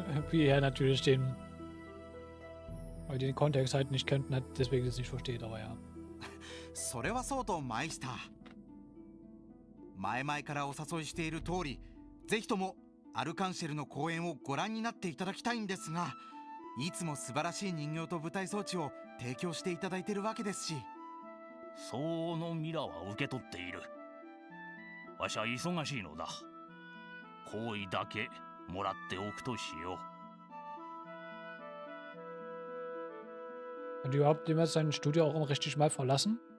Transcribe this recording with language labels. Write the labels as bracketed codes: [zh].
[de] Wie er natürlich weil den Kontext halt nicht kennt, deswegen es nicht versteht, aber ja. [ja] それはそうとマイスター。前々からお誘いしている通り、ぜひともアルカンシェルの公演をご覧になっていただきたいんですが、いつも素晴らしい人形と舞台装置を提供していただいているわけですし。相応のミラは受け取っている。わしは忙しいのだ。好意だけもらっておくとしよう。 [de] Hat überhaupt jemals sein Studio auch richtig mal verlassen?